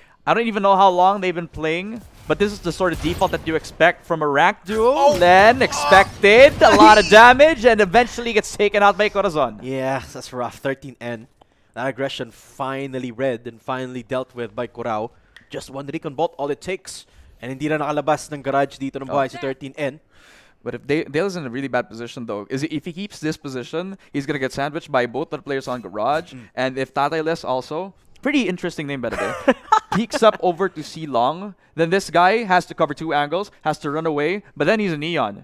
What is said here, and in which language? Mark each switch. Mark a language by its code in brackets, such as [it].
[en] I don't even know how long they've been playing, but this is the sort of default that you expect from a ranked duo. Len expected a lot of damage and eventually gets taken out by Corazon. Yeah, that's rough. 13N. That aggression finally read and finally dealt with by Curao. Just 1 recon bolt, all it takes. [tl] And hindi na nakalabas ng garage dito ng buhay si 13N. [en] But if Dale's in a really bad position, though, if he keeps this position, he's going to get sandwiched by both the players on garage. And if Tatay Les also, Pretty interesting name, by the way. Peeks up over to C Long. Then this guy has to cover 2 angles, has to run away, but then he's a Neon.